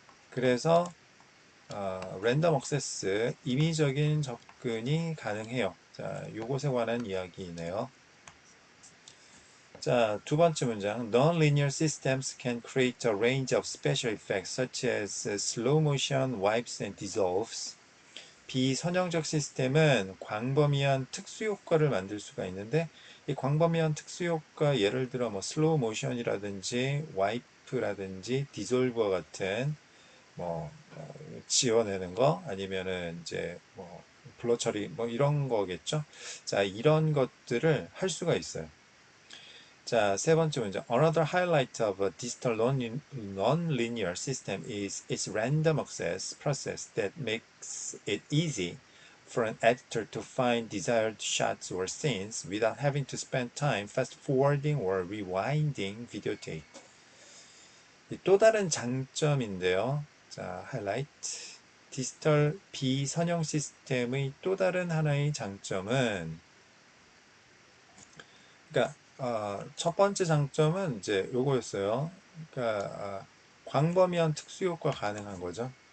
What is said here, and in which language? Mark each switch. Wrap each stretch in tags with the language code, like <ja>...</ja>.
<ko>그래서 랜덤 액세스, 임의적인 접근이 가능해요. 자, 요것에 관한 이야기이네요. 자, 두 번째 문장.</ko> <en>Non-linear systems can create a range of special effects such as slow motion, wipes, and dissolves.</en> <ko>비선형적 시스템은 광범위한 특수 효과를 만들 수가 있는데 이 광범위한 특수 효과 예를 들어 뭐 슬로우 모션이라든지 와이프라든지 디졸버와 같은 뭐 지워내는 거 아니면은 이제 뭐 블러 처리 뭐 이런 거겠죠. 자, 이런 것들을 할 수가 있어요. 자, 세 번째 문제.</ko> <en>Another highlight of a digital non-linear system is its random access process that makes it easy for an editor to find desired shots or scenes without having to spend time fast forwarding or rewinding videotape.</en> <ko>또 다른 장점인데요. 자, 하이라이트. 디지털 비선형 시스템의 또 다른 하나의 장점은 그러니까 첫 번째 장점은 이제 요거였어요. 그러니까 광범위한 특수 효과 가능한 거죠.</ko>